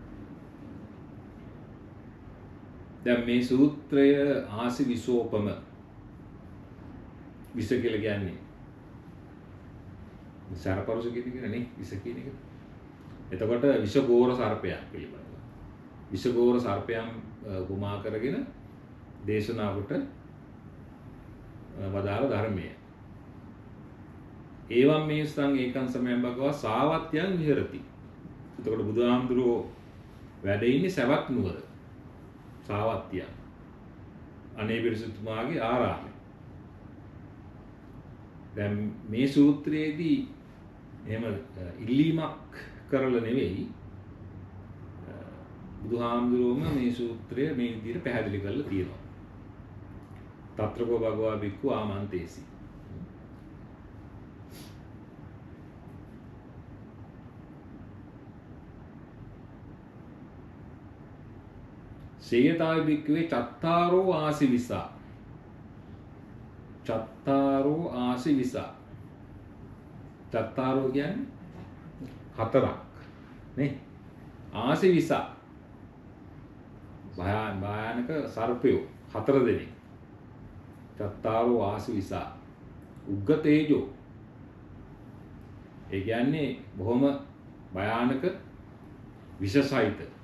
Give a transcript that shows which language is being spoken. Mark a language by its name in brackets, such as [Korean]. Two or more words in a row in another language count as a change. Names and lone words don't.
[Sinhala] දැන් මේ සූත්‍රය ආසි විසෝපම විස කියලා කියන්නේ සර්පරුෂ කියන නේ විස කියන එක. එතකොට විෂගෝර සර්පයක් පිළිබඳව. විෂගෝර සර්පයන් උපමා කරගෙන දේශනාවට වදාළ ධර්මය. [Pali] ඒවම් මේසං ඒකං සමයං භගවා සාවත්‍යං විහෙරති. [Sinhala] එතකොට බුදුහාමුදුරුවෝ වැඩ ඉන්නේ සවැත් නුවර. සාවත්‍යං. අනේ පිරිසුතුමාගේ ආරාමයේ. දැන් මේ සූත්‍රයේදී එහෙම ඉල්ලීමක් කරලා නෙවෙයි බුදුහාමුදුරුවෝම මේ සූත්‍රය මේ විදිහට පැහැදිලි කරලා තියෙනවා. [Pali] තත්‍රකෝ භගවා බික්ඛු ආමන්තේසි. සේයතාය බික්ඛවේ චත්තාරෝ ආසිවිසා. චත්තාරෝ ආසිවිසා. [Sinhala] චත්තාරෝ කියන්නේ හතරක් නේ. ආසිවිසා භයානක සර්පයෝ හතර දෙනෙක්. [Pali] චත්තාරෝ ආසිවිසා උග්ග තේජෝ. [Sinhala] ඒ කියන්නේ බොහොම භයානක විෂසහිත.